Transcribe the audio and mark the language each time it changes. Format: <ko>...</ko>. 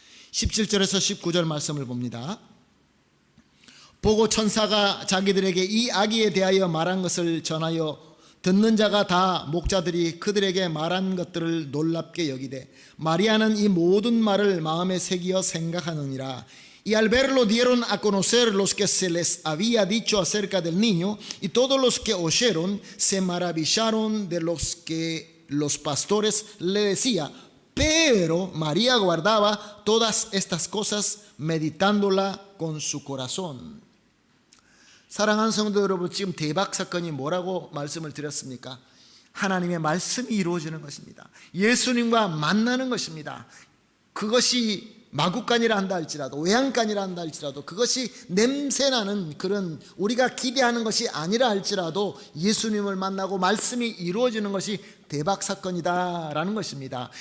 <ko>17절에서 19절 말씀을 봅니다. 보고 천사가 자기들에게 이 아기에 대하여 말한 것을 전하여 듣는 자가 다 목자들이 그들에게 말한 것들을 놀랍게 여기되 María는 이 모든 말을 마음에 새기어 생각하느니라.</ko> <es>Y al verlo dieron a conocer los que se les había dicho acerca del niño, y todos los que oyeron se maravillaron de los que los pastores le decían. Pero María guardaba todas estas cosas, meditándola con su corazón.</es> <ko>사랑하는 성도 여러분, 지금 대박 사건이 뭐라고 말씀을 드렸습니까? 하나님의 말씀이 이루어지는 것입니다. 예수님과 만나는 것입니다. 그것이 마구간이라 한다 할지라도, 외양간이라 한다 할지라도, 그것이 냄새나는 그런 우리가 기대하는 것이 아니라 할지라도 예수님을 만나고 말씀이 이루어지는 것이 대박 사건이다라는 것입니다.</ko>